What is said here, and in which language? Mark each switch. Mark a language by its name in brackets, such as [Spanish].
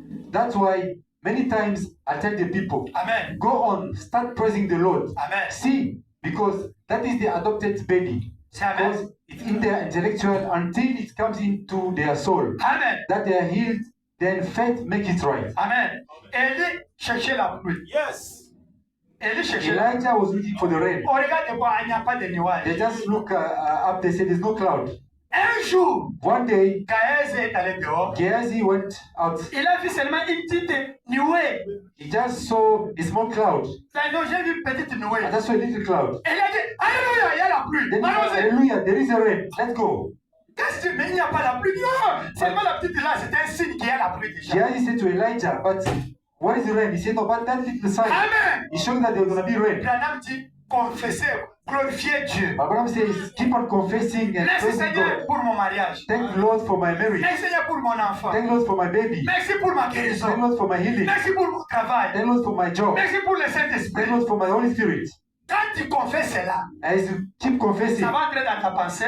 [English] That's why many times I tell the people, Amen. go on, start praising the Lord. Amen. See, because that is the adopted baby. [French] C'est Amen. [English] Because it's in their intellectual until it comes into their soul. Amen. That they are healed, then faith make it right. [French] Amen. Allez chercher la pluie. [English] Yes. [French] Élie cherchait. [English] Elijah was looking for the rain. [French] On regarde quoi, il n'y a pas de nuages. [English] They just look up, they say there's no cloud. [French] Un jour, [English] One day, [French] Gaël est allé dehors. [English] Gehazi went out. [French] Il a vu seulement une petite nuée. [English] He just saw a small cloud. [French] Non, j'ai vu une petite nuée. [English] I just saw a little cloud. [French] Et il a dit, Alléluia, il y a la pluie. [English] Then he said, [French] Allons-y. [English] hallelujah, there is a rain. Let's go. [French] Qu'est-ce que tu dis? Mais il n'y a pas la pluie. Non, seulement la petite là, c'est un signe qu'il y a la pluie déjà. [English] Gehazi said to Elijah, but what is the rain? He said, no, but that little sign. Amen. He showed that there was going to be rain. [French] Branham dit, confessez, glorifiez Dieu. [English] Abraham says, keep on confessing and [French] Merci [English] praising [French] Seigneur [English] God. [French] pour mon mariage. [English] Thank Lord for my marriage. [French] Merci Seigneur pour mon enfant. [English] Thank Lord for my baby. [French] Merci pour ma [English] Thank [French] guérison. [English] Lord for my healing. [French] Merci pour mon travail. [English] Thank Lord for my job. [French] Merci pour le Saint-Esprit. [English] Thank Lord for my Holy Spirit. [French] Quand tu confesses cela, [English] As you keep confessing, [French] ça va entrer dans ta pensée.